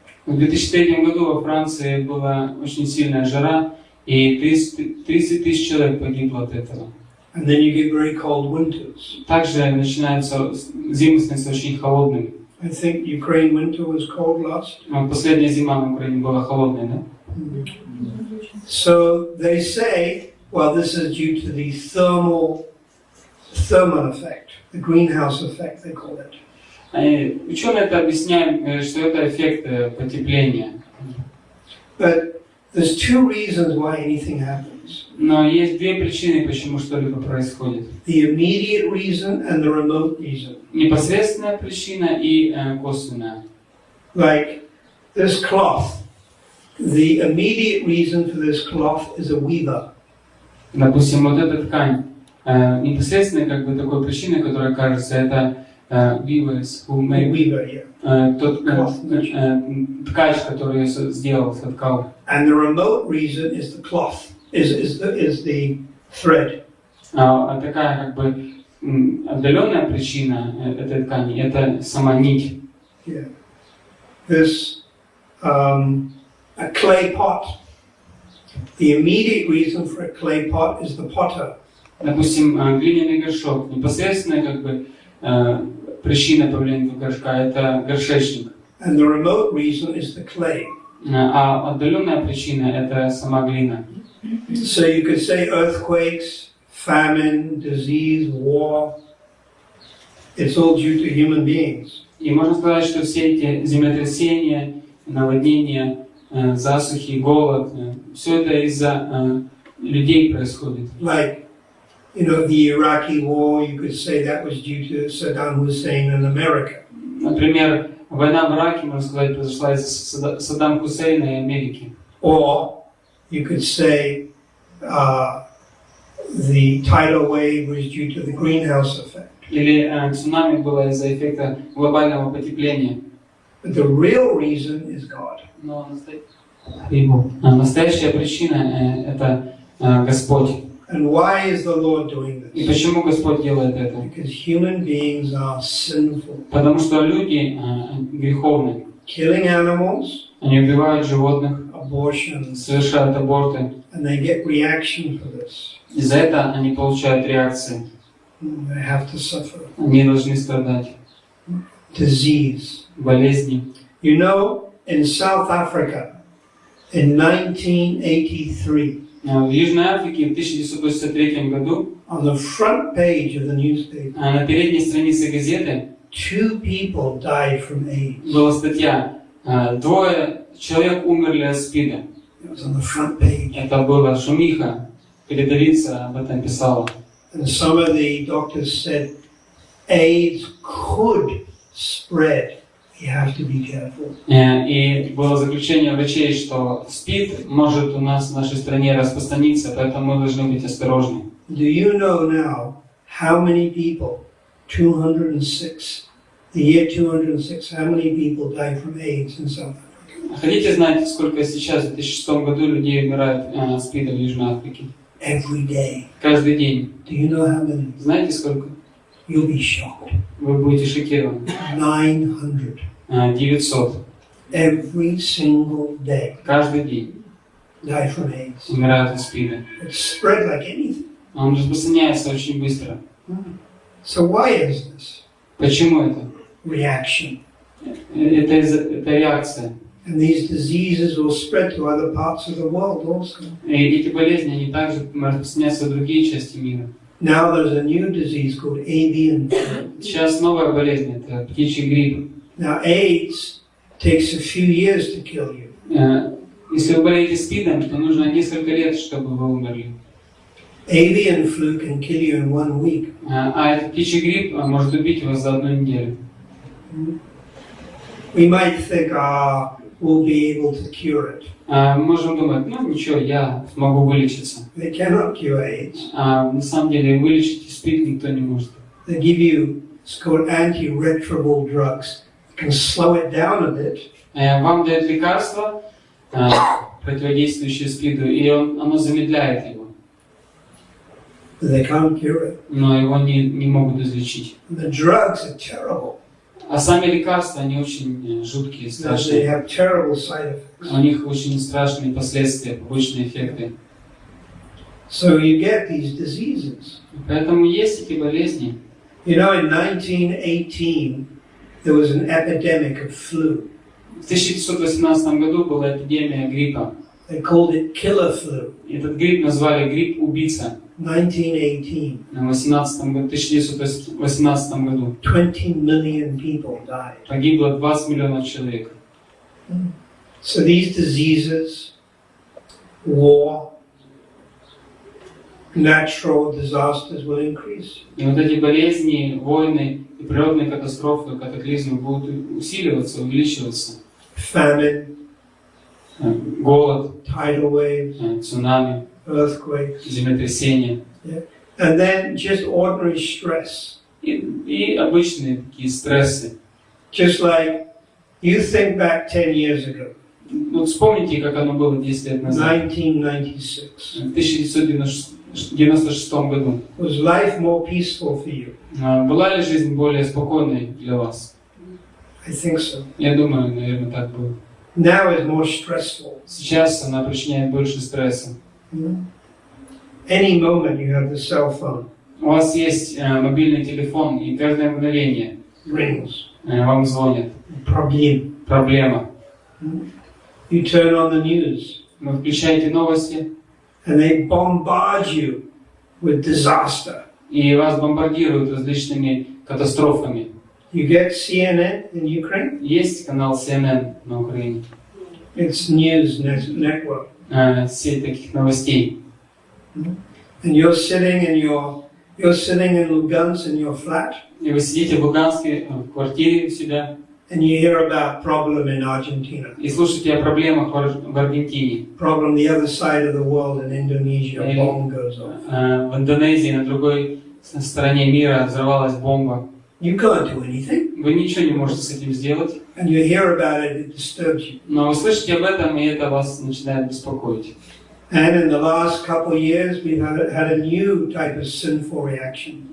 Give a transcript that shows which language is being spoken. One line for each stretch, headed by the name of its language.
Russian: В 2003 году во Франции была очень сильная жара, и 30 тысяч человек погибло от этого.
English: And then you get very cold winters.
Russian: Также начинаются зимы становятся очень холодными.
English: I think Ukraine winter was cold last.
Russian: Последняя зима на Украине была холодная, да?
English: So they say, well, this is due to the thermal effect, the greenhouse effect, they call it.
Russian: Ученые это объясняют, что это эффект потепления.
English: But there's two reasons why anything happens.
Russian: Но есть две причины, почему что-либо происходит.
English: The immediate reason and the remote reason.
Russian: Непосредственная причина и косвенная.
English: Like this cloth. The immediate reason for this cloth is a weaver.
Russian: Допустим, вот эта ткань. Непосредственной такой причиной, которая кажется, это
English: weavers who made
Russian: тот ткач, который ее сделал, соткал.
English: And the remote reason is the cloth, is the thread.
Russian: А такая отдаленная причина этой ткани это сама нить.
English: Yeah. This a clay pot. The immediate reason for a clay pot is the potter.
Russian: Допустим, глиняный горшок. Непосредственная причина появления этого горшка это горшечник.
English: And the remote reason is the clay.
Russian: А отдаленная причина это сама глина.
English: So you could say earthquakes, famine, disease, war. It's all due to human beings.
Russian: И можно сказать, что все эти землетрясения, наводнения, засухи, голод, все это из-за людей происходит.
English: Like, the Iraqi war, you could say that was due to Saddam Hussein in America.
Russian: Например, война в Ираке, можно сказать, произошла из-за Саддама Хусейна и Америки.
English: Or you could say the tidal wave was due to the greenhouse effect.
Russian: Или цунами было из-за эффекта глобального потепления.
English: But the real reason is God.
Russian: Но настоящая причина это Господь.
English: And why is the Lord doing this?
Russian: И почему Господь делает это?
English: Because human beings are sinful.
Russian: Потому что люди греховны.
English: Killing animals,
Russian: они убивают животных,
English: abortions,
Russian: совершают аборты.
English: And they get reaction for this.
Russian: И за это они получают реакции.
English: They have to suffer.
Russian: Они должны страдать.
English: Disease.
Russian: Болезни.
English: You know, in South Africa, in 1983,
Russian: в Южной Африке в 1983 году
English: on the front page of the newspaper,
Russian: на передней странице газеты
English: 2 people died from AIDS.
Russian: Была статья «Двое человек умерли от СПИДа».
English: It was on the front page.
Russian: Это была шумиха, передовица об этом писала.
English: And some of the doctors said AIDS could spread. You have to be careful.
Russian: И было заключение врачей, что СПИД может у нас в нашей стране распространиться, поэтому мы должны быть осторожны.
English: Do you know now how many people, 206, the year 206, how many people died from AIDS in South Africa?
Russian: Хотите знать, сколько сейчас, в 2006 году, людей умирают от СПИДа в Южной Африке?
English: Every day.
Russian: Каждый день.
English: Do you know how many?
Russian: Знаете, сколько?
English: You'll be shocked.
Russian: Вы будете шокированы.
English: 900.
Russian: 900.
English: Every single day.
Russian: Каждый день.
English: Die from AIDS.
Russian: Умирают от СПИДа.
English: It's spread like anything.
Russian: Он распространяется очень быстро.
English: So why is this?
Russian: Почему это?
English: Reaction.
Russian: Это реакция.
English: And these diseases will spread to other parts of the world also.
Russian: И эти болезни, они также распространяются в другие части мира.
English: Now there's a new disease called avian flu.
Russian: Сейчас новая болезнь, это птичий грипп.
English: Now AIDS takes a few years to kill you.
Russian: Если вы болеете СПИДом, то нужно несколько лет, чтобы вы умерли.
English: Avian flu can kill you in 1 week.
Russian: А этот птичий грипп может убить вас за 1 неделю.
English: We might think, we'll be able to cure it.
Russian: Мы можем думать, ну ничего, я смогу вылечиться.
English: They cannot cure AIDS.
Russian: На самом деле вылечить СПИД никто не может.
English: They give you, it's called antiretroviral drugs. It can slow it down a bit.
Russian: Вам дают лекарство, противодействующее СПИДу, и оно замедляет его.
English: But they can't cure it.
Russian: Но его не могут излечить.
English: The drugs are terrible.
Russian: А сами лекарства, они очень жуткие,
English: They
Russian: страшные.
English: have terrible side effects.
Russian: У них очень страшные последствия, побочные эффекты.
English: So you get these diseases.
Russian: Поэтому есть эти болезни.
English: You know, in 1918, there was an epidemic of flu.
Russian: В 1918 году была эпидемия гриппа.
English: They called it killer flu.
Russian: Этот грипп назвали грипп-убийца.
English: 1918.
Russian: В 1918 году
English: 20 million people died.
Russian: погибло 20 миллионов человек.
English: So these diseases, war, natural disasters will increase.
Russian: И вот эти болезни, войны и природные катастрофы, катаклизмы будут усиливаться, увеличиваться.
English: Famine,
Russian: Голод,
English: tidal waves,
Russian: цунами,
English: earthquakes.
Russian: землетрясения.
English: Yeah. And then just ordinary stress.
Russian: И обычные такие стрессы.
English: Just like you think back 10 years ago,
Russian: Вот вспомните, как оно было 10 лет назад.
English: 1996.
Russian: В 1996 году.
English: Was life more peaceful for you?
Russian: Была ли жизнь более спокойной для вас?
English: I think so.
Russian: Я думаю, наверное, так было.
English: Now is more stressful.
Russian: Сейчас она причиняет больше стресса.
English: Any moment you have the cell phone.
Russian: У вас есть мобильный телефон, и каждое мгновение
English: Rings.
Russian: Вам звонят. Проблема.
English: You turn on the news.
Russian: Вы включаете новости.
English: And they bombard you with disaster.
Russian: И вас бомбардируют различными катастрофами.
English: You get CNN in Ukraine?
Russian: Есть канал CNN на Украине.
English: It's news network.
Russian: Сеть таких новостей.
English: And you're sitting in Lugansk in your flat.
Russian: И вы сидите в Луганске, в квартире у себя.
English: And you hear about problem in Argentina.
Russian: И слушайте о проблемах в Аргентине.
English: Problem the other side of the world in Indonesia. A bomb goes off.
Russian: В Индонезии, на другой стороне мира взорвалась бомба.
English: You can't do anything.
Russian: Вы ничего не можете с этим сделать.
English: And you hear about it, it disturbs you.
Russian: Но вы слышите об этом, и это вас начинает беспокоить.
English: And in the last couple of years, we've had a new type of sinful reaction.